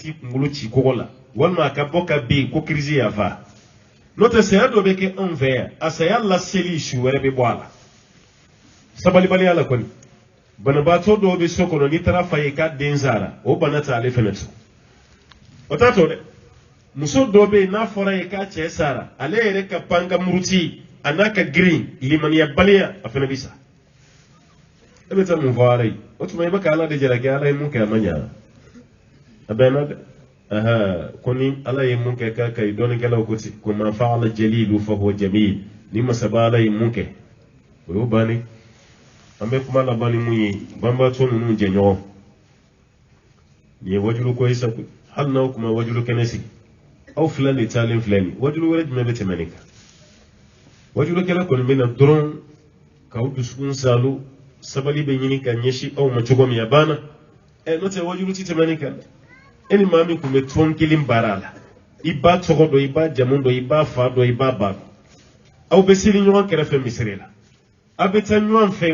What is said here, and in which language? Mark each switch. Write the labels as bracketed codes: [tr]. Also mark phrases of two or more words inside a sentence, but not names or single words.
[bm] t'i kunkolo ci kɔgɔ la walima a ka bɔ ka ben ko kirisi y'a fa n'o tɛ saya dɔ bɛ kɛ anw fɛ yan a saya laseli su wɛrɛ bɛ bɔ a la sabalibaliya la kɔni banabaatɔ dɔw bɛ so kɔnɔ n'i taara fa ye k'a den sara o bana tɛ ale fɛnɛ to o t'a to dɛ muso dɔ bɛ yen n'a fɔra ye k'a cɛ sara ale yɛrɛ ka pan ka muruti a n'a ka girin limaniya baliya a fɛnɛ bɛ sa e bɛ taa mun fɔ ala ye o tuma i bɛ ka ala de jalaki ala ye mun kɛ a ma ɲa a bɛnna dɛ ko ni ala ye mun kɛ k'a ka ɲi dɔnnikɛlaw ko ten ko [ar] ما فعل الجليل فهو جميل [bm] ni masaba ala ye mun kɛ o y'o bannen an bɛ kuma laban ni mun ye banbaatɔ ninnu jɛɲɔgɔn nin ye wajulu ko ye sa hali n'aw kuma wajulu kɛnɛ sigi aw fila de taalen filɛ nin wajulu wɛrɛ jumɛn bɛ tɛmɛ nin kan wajulu kɛnɛ kɔni bɛ na dɔrɔn k'aw dusukun salo sabali bɛ ɲini ka ɲɛsin aw ma cogo min a banna n'o tɛ wajulu ti tɛmɛ nin kan e ni maa min tun bɛ tɔn kelen baara la i b'a tɔgɔ dɔn i b'a jamu dɔn i b'a fa dɔn i b'a ba dɔn aw bɛ seli ɲɔgɔn kɛrɛfɛ misiri la a bɛ taa ɲɔgɔn fɛ